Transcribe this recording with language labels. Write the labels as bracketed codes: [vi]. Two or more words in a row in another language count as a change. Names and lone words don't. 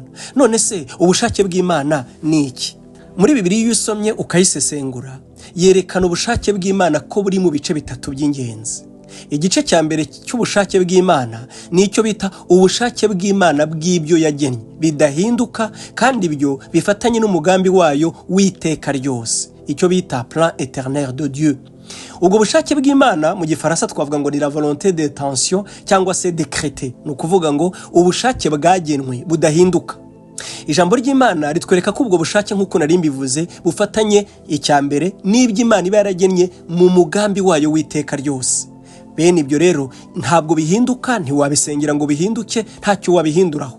[rw] None se ubushake bw'Imana ni iki? Muri Bibiliya iyo usomye ukayisesengura, yerekana ubushake bw'Imana ko buri mu bice 3 by'ingenzi. Igice cya mbere cy'ubushake bw'Imana ni icyo bita ubushake bw'Imana bw'ibyo yagennye bidahinduka kandi ibyo bifatanye n'umugambi wayo w'iteka ryose, icyo bita [fr] plan éternel de Dieu. [rw] Ubwo bushake bw'Imana mu gifaransa twavuga ngo ni [fr] la volonté d'intention [rw] cyangwa se décrétée, ni ukuvuga ngo ubushake bwagenwe budahinduka. Ijambo ry'Imana ritwereka ko ubwo bushake nk'uko nari mbivuze bufatanye icya mbere n'iby'Imana iba yaragennye mu mugambi wayo w'iteka ryose. Bene ibyo rero ntabwo bihinduka, ntiwabisengera ngo bihinduke, ntacyo wabihinduraho.